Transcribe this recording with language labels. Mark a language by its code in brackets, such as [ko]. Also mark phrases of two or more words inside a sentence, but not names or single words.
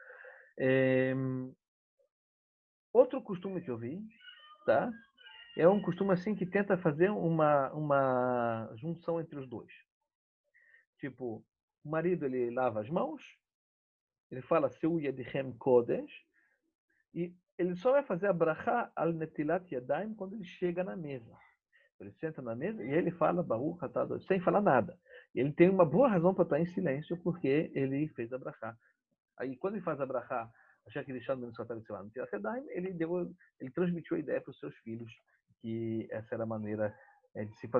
[pt] Outro costume que eu vi, tá? É um costume assim que tenta fazer uma junção entre os dois. Tipo, o marido ele lava as mãos, ele fala [he] שאו ידיכם קודש, [pt] e ele só vai fazer a brachá [he] על נטילת ידיים [pt] quando ele chega na mesa. Ele senta na mesa e ele fala [he] ברוך אתה ה, [pt] sem falar nada. E ele tem uma boa razão para estar em silêncio, porque ele fez a brachá. Aí, quando ele faz a brachá, já que ele chama no [he] נטילת ידיים, [pt] ele transmitiu a ideia para os seus filhos que essa era a maneira de se fazer.